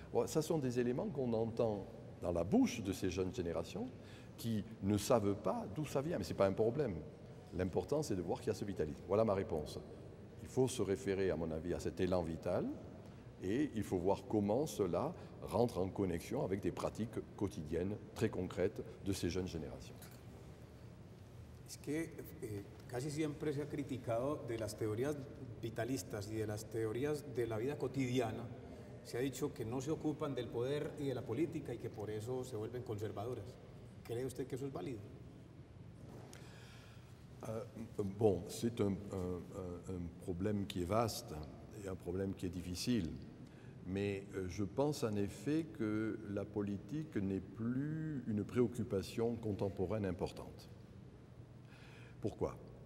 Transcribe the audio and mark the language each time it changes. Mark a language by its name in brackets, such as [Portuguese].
[French] Bon, ça sont des éléments qu'on entend dans la bouche de ces jeunes générations qui ne savent pas d'où ça vient, mais ce n'est pas un problème. L'important, c'est de voir qu'il y a ce vitalisme. Voilà ma réponse. Il faut se référer, à mon avis, à cet élan vital et il faut voir comment cela rentre en connexion avec des pratiques quotidiennes très concrètes de ces jeunes générations. [Spanish] Es que casi siempre se ha criticado de las teorías vitalistas y de las teorías de la vida cotidiana, se ha dicho que no se ocupan del poder y de la política y que por eso se vuelven conservadoras. ¿Cree usted que eso es válido? [French] Bon, c'est un problème qui est vaste et un problème qui est difficile. Mais je pense en effet que la politique n'est plus une préoccupation contemporaine importante. Pourquoi?